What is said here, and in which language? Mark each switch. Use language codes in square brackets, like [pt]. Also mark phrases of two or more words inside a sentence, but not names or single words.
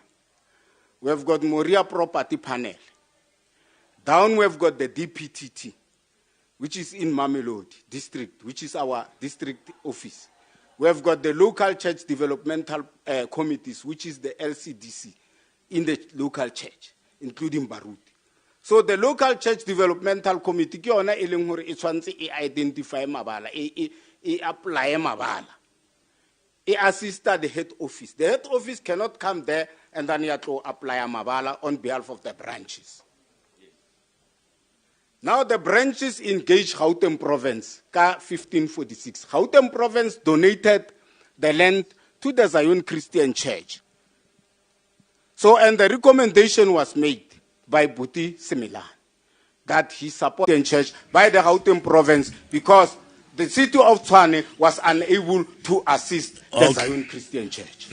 [en] We've got Moria Property Panel. Down we've got the DPTT, which is in Mamelodi district, which is our district office. We've got the local church developmental committees, which is the LCDC in the local church, including Baruti. So the local church developmental committee, [st] ke yona e leng hore e tshwantse e identify mabala, e apply mabala. [en] It assisted the head office. The head office cannot come there and then you have to apply a mabala on behalf of the branches. Now the branches engage Gauteng province, ka 1546. Gauteng province donated the land to the Zion Christian Church. So, and the recommendation was made by Buti Similan that he supported the church by the Gauteng province because the city of Tshwane was unable to assist the Zion Christian Church.